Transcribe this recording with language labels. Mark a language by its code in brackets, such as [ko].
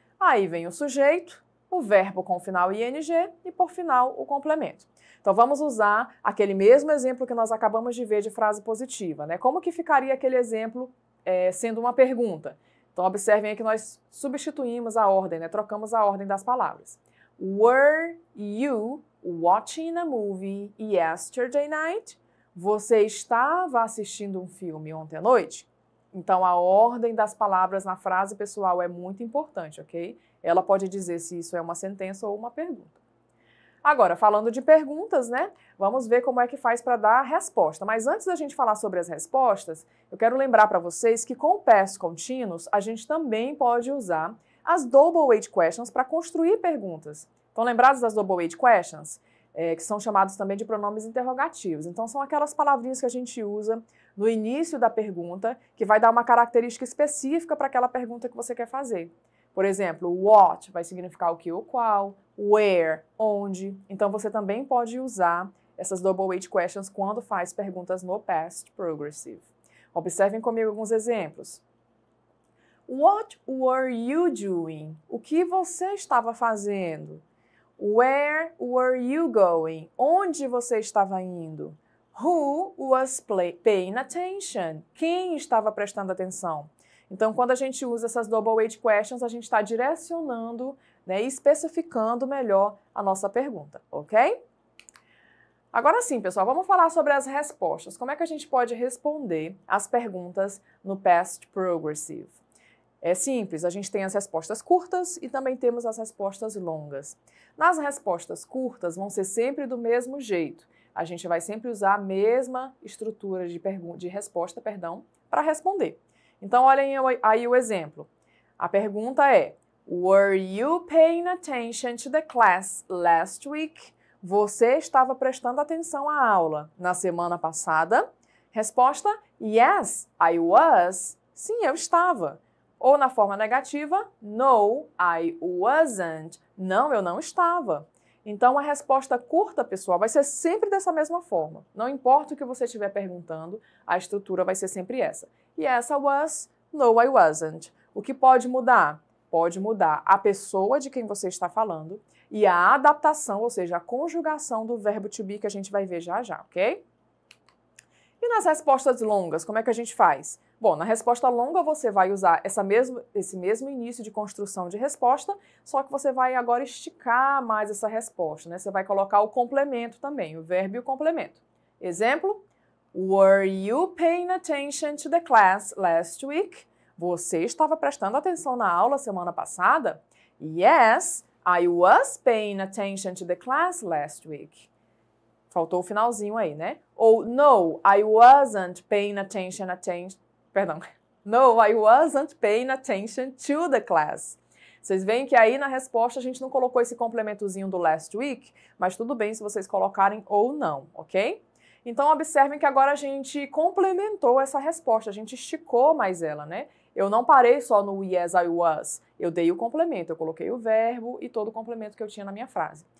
[pt] Aí vem o sujeito, o verbo com final ing e por final o complemento. Então vamos usar aquele mesmo exemplo que nós acabamos de ver de frase positiva, né? Como que ficaria aquele exemplo sendo uma pergunta? Então observem aí que nós substituímos a ordem, né? Trocamos a ordem das palavras. [en] Were you watching a movie yesterday night? [pt] Você estava assistindo um filme ontem à noite? Então a ordem das palavras na frase, pessoal, é muito importante, ok? Ela pode dizer se isso é uma sentença ou uma pergunta. Agora, falando de perguntas, né? Vamos ver como é que faz para dar a resposta. Mas antes da gente falar sobre as respostas, eu quero lembrar para vocês que com o past continuous, a gente também pode usar as double age questions para construir perguntas. Estão lembrados das double age questions? Que são chamados também de pronomes interrogativos. Então, são aquelas palavrinhas que a gente usa no início da pergunta, que vai dar uma característica específica para aquela pergunta que você quer fazer. Por exemplo, what vai significar o que ou qual, where, onde. Então, você também pode usar essas double age questions quando faz perguntas no past progressive. Observem comigo alguns exemplos. [en] What were you doing? [pt] O que você estava fazendo? [en] Where were you going? [pt] Onde você estava indo? [en] Who was paying attention? [pt] Quem estava prestando atenção? Então, quando a gente usa essas double age questions, a gente está direcionando, né, e especificando melhor a nossa pergunta, ok? Agora sim, pessoal, vamos falar sobre as respostas. Como é que a gente pode responder as perguntas no past progressive? É simples, a gente tem as respostas curtas e também temos as respostas longas. Nas respostas curtas vão ser sempre do mesmo jeito. A gente vai sempre usar a mesma estrutura de resposta, para responder. Então, olhem aí o exemplo. A pergunta é: [en] Were you paying attention to the class last week? [pt] Você estava prestando atenção à aula na semana passada? Resposta: [en] Yes, I was. [pt] Sim, eu estava. Ou na forma negativa, [en] No, I wasn't. [pt] Não, eu não estava. Então, a resposta curta, pessoal, vai ser sempre dessa mesma forma. Não importa o que você estiver perguntando, a estrutura vai ser sempre essa. [en] Yes, I was. No, I wasn't. [pt] O que pode mudar? Pode mudar a pessoa de quem você está falando e a adaptação, ou seja, a conjugação do verbo to be que a gente vai ver já já, ok? E nas respostas longas, como é que a gente faz? Bom, na resposta longa você vai usar esse mesmo início de construção de resposta, só que você vai agora esticar mais essa resposta, né? Você vai colocar o complemento também, o verbo e o complemento. Exemplo: [en] Were you paying attention to the class last week? [pt] Você estava prestando atenção na aula semana passada? [en] Yes, I was paying attention to the class last week. [pt] Faltou o finalzinho aí, né? Ou [en] No, I wasn't paying attention No, I wasn't paying attention to the class. [pt] Vocês veem que aí na resposta a gente não colocou esse complementozinho do last week, mas tudo bem se vocês colocarem ou não, ok? Então observem que agora a gente complementou essa resposta, a gente esticou mais ela, né? Eu não parei só no [en] yes, I was, [pt] eu dei o complemento, eu coloquei o verbo e todo o complemento que eu tinha na minha frase.